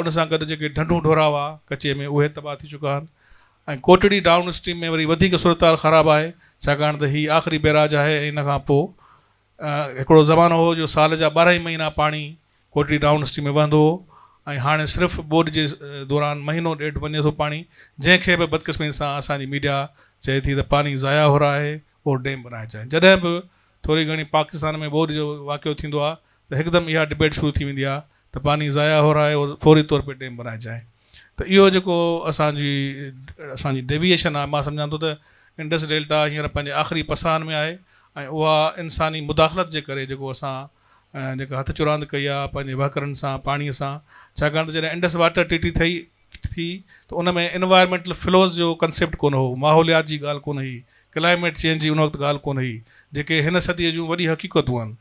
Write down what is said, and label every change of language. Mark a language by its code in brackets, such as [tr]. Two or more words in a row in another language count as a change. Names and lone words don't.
[sd] उन सां गॾु जेके ढंढूं ढोरा हुआ कचे में उहे तबाह थी चुका आहिनि ऐं कोटड़ी डाउन स्ट्रीम में वरी वधीक सूरत हाल ख़राबु आहे, छाकाणि त हीअ आख़िरी बैराज आहे ऐं इन खां पोइ हिकिड़ो ज़मानो हो जो साल जा 12 ई महीना पाणी कोटड़ी डाउन स्ट्रीम में वहंदो हो ऐं हाणे सिर्फ़ु बोड जे दौरान महीनो ॾेढ वञे थो पाणी, जंहिंखे बि बदकिस्मती सां असांजी मीडिया चए थी त [ur] پانی ضائع ہو رہا ہے اور ڈیم بنائے جائے. [sd] जॾहिं बि थोरी घणी पाकिस्तान में बोड जो वाक़ियो थींदो आहे त हिकदमि इहा डिबेट शुरू थी वेंदी आहे त [ur] پانی ضائع ہو رہا ہے اور فوری طور پہ ڈیم بنائے جائے. [sd] त इहो जेको असांजी डेविएशन आहे, मां सम्झां थो त इंडस डेल्टा हींअर पंहिंजे आख़िरी पसान में आहे ऐं उहा इंसानी मुदाख़लत जे करे जेको असां जेका हथ चुरांद कई आहे पंहिंजे वहकरनि सां, पाणीअ सां, छाकाणि त जॾहिं इंडस वाटर ट्रीटी थी त उन में [en] environmental flows [sd] जो कंसेप्ट कोन हो, माहौलियात जी ॻाल्हि कोन हुई, [en] climate change [sd] जी उन वक़्तु ॻाल्हि कोन हुई, जेके हिन सदीअ जूं वॾी हक़ीक़तूं आहिनि।